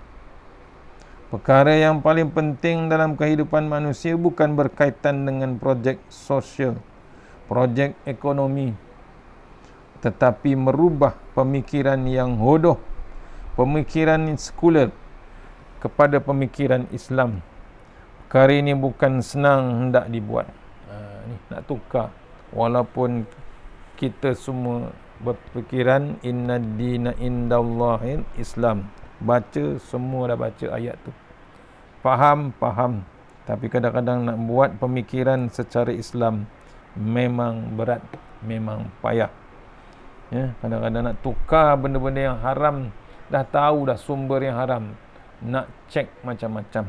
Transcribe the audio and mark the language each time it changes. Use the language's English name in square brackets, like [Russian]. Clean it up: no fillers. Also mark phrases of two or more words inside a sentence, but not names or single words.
[Malay] Perkara yang paling penting dalam kehidupan manusia bukan berkaitan dengan projek sosial, projek ekonomi, tetapi merubah pemikiran yang hodoh, pemikiran sekuler kepada pemikiran Islam. Perkara ini bukan senang hendak dibuat. Nak tukar. Walaupun kita semua berfikiran [Arabic] إن الدين عند الله الإسلام. [Malay] Baca, semua dah baca ayat tu. Faham. Tapi kadang-kadang nak buat pemikiran secara Islam memang berat, memang payah. Ya, kadang-kadang nak tukar benda-benda yang haram, dah tahu dah sumber yang haram, nak cek macam-macam.